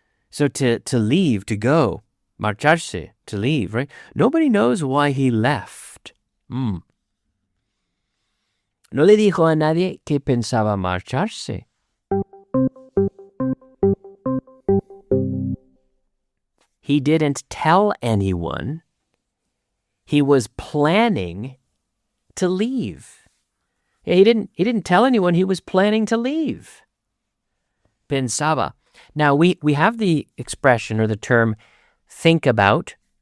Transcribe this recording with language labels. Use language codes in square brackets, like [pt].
[en] So to leave, to go, marcharse, to leave, right? Nobody knows why he left. [es] No le dijo a nadie que pensaba marcharse. [en] He didn't tell anyone he was planning to leave. He didn't tell anyone he was planning to leave. Pensaba. Now we have the expression or the term think about.